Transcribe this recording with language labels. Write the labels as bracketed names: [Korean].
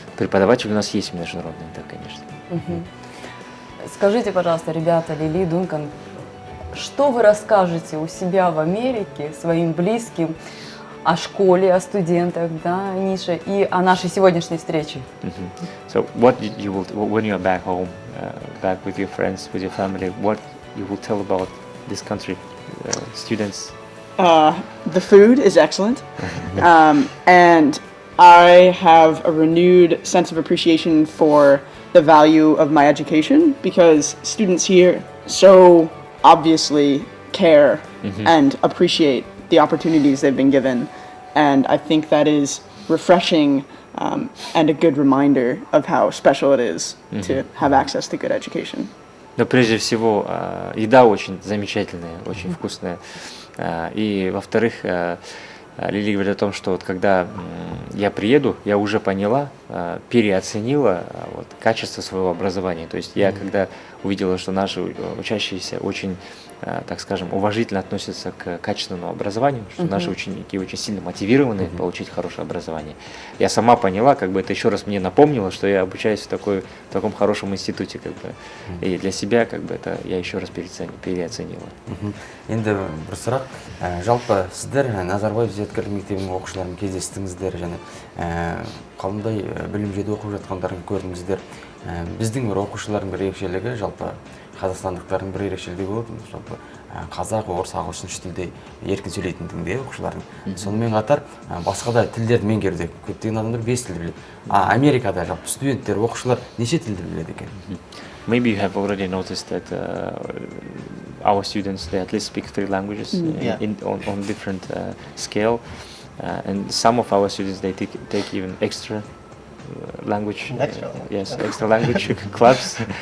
[Russian] Преподаватели у нас есть международные, да, конечно. Скажите, пожалуйста, ребята, Лили, Дункан, что вы расскажете у себя в Америке своим близким о школе, о студентах, да, Ниша, и о нашей сегодняшней встрече? [English] So what you will, when you are back home, back with your friends, with your family, what you will tell about this country, students? The food is excellent, and I have a renewed sense of appreciation for the value of my education, because students here so obviously care and appreciate the opportunities they've been given, and I think that is refreshing and a good reminder of how special it is to have access to good education. [Russian] Но прежде всего, еда очень замечательная, очень вкусная. И, во-вторых, Лили говорит о том, что вот когда я приеду, я уже поняла, переоценила вот, качество своего образования. То есть я когда увидела, что наши учащиеся очень, так скажем, уважительно относятся к качественному образованию, что наши ученики очень сильно мотивированы получить хорошее образование. Я сама поняла, как бы это еще раз мне напомнило, что я обучаюсь в таком хорошем институте, как бы. И для себя, как бы, это я еще раз переоценила. [Kazakh] Енді бір сұрақ, жалпы сіздер Назарбаев зияткерлік мектебінің оқушыларын кездестіңіздер және қандай білім жүйеде оқып жатқандарын көрдіңіздер. Біздің бір оқушылардың бір ерекшелігі, жалпы қазақстандықтардың бір ерекшелігі болады, жалпы қазақ, орыс, ағылшын тілде еркін сөйлейтіндігінде оқушылардың. Сонымен қатар басқа да тілдерді меңгеруде көптеген адамдар 5 тілді біледі. Америкада жалпы студенттер, оқушылар неше тілді біледі екен? [English] Maybe you have already noticed that our students, they at least speak 3 languages on different scale, and some of our students, they take even extra language, extra language clubs.